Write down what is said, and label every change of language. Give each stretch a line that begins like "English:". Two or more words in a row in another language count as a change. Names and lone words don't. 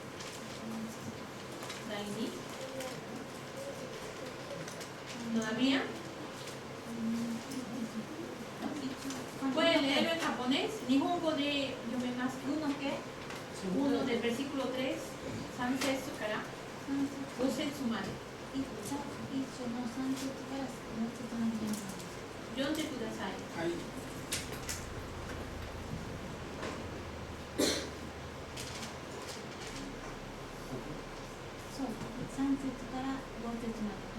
Spanish: Daini. ¿Todavía? ¿Pueden leerlo en japonés?
Japanese: 日本語で読めます.
Spanish: ¿Uno qué? Uno del versículo 3,
Japanese: 三節から5節まで一章の3節から4節までです。読んでください。はい。そう、3節から5節まで。